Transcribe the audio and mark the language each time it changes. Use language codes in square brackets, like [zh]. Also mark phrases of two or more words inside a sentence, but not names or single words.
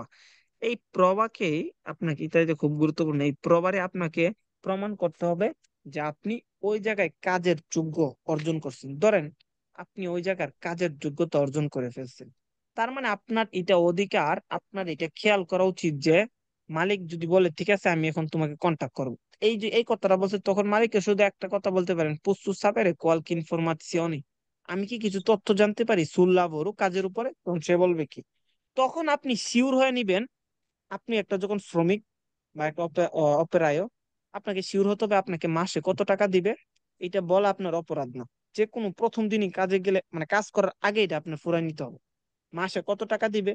[bn] এই প্রবাকেই আপনাকে ইত্যাদি খুব গুরুত্বপূর্ণ, এই প্রবারে আপনাকে প্রমাণ করতে হবে যে আপনি ওই জায়গায় কাজের যোগ্য অর্জন করছেন। ধরেন আপনি ওই জায়গার কাজের যোগ্যতা অর্জন করে ফেলছেন, তার মানে আপনার এটা অধিকার, আপনার এটা খেয়াল করা উচিত যে মালিক যদি বলে ঠিক আছে আমি এখন তোমাকে কন্টাক্ট করবো, এই যে এই কথাটা বলছে, তখন মালিককে শুধু একটা কথা বলতে পারেন, [it] posso sapere qualche informazione, [bn] আমি কি কিছু তথ্য জানতে পারি [it] sul lavoro, [bn] কাজের উপরে, তখন সে বলবে কি, তখন আপনি শিওর হয়ে নিবেন। আপনি একটা যখন শ্রমিক বা একটা অপেরায়, আপনাকে শিওর হতে হবে আপনাকে মাসে কত টাকা দিবে, এটা বলা আপনার অপরাধ না। যে কোনো প্রথম দিনই কাজে গেলে মানে কাজ করার আগে এটা আপনার ফুরাই নিতে হবে, মাসে কত টাকা দিবে,